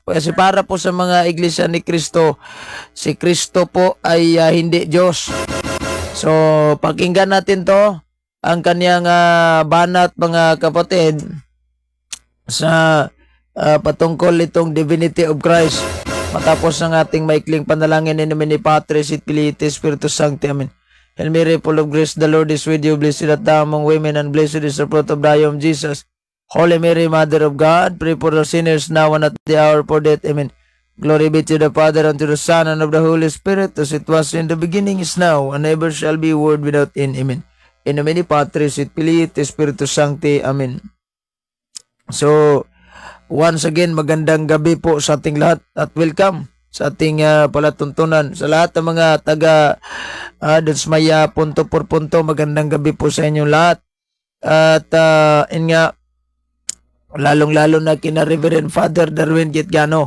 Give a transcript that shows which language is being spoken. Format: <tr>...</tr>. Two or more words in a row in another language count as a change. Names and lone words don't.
<tl>Kasi para po sa mga iglesia ni Kristo, si Kristo po ay hindi Diyos. So pakinggan natin to, ang kanyang banat mga kapatid sa patungkol itong</tl> <en>divinity of Christ.</en> <tl>Matapos ng ating maikling panalangin</tl> <la>in nomine Patris et Filii et Spiritus Sancti. Amen.</la> <en>Hail Mary, full of grace, the Lord is with you. Blessed art thou among women, and blessed is the fruit of thy womb, Jesus. Holy Mary, Mother of God, pray for us sinners now and at the hour of our death. Amen. Glory be to the Father, and to the Son, and of the Holy Spirit, as it was in the beginning, is now, and ever shall be, world without end. Amen.</en> <la>In nomine Patris et Filii et Spiritus Sancti. Amen.</la> <en>So, once again,</en> <tl>magandang gabi po sa ating lahat at welcome sa ating palatuntunan. Sa lahat ng mga taga Dansmaya punto por punto, magandang gabi po sa inyong lahat. At lalong-lalo na kina Reverend Father Darwin Gitgano.</tl>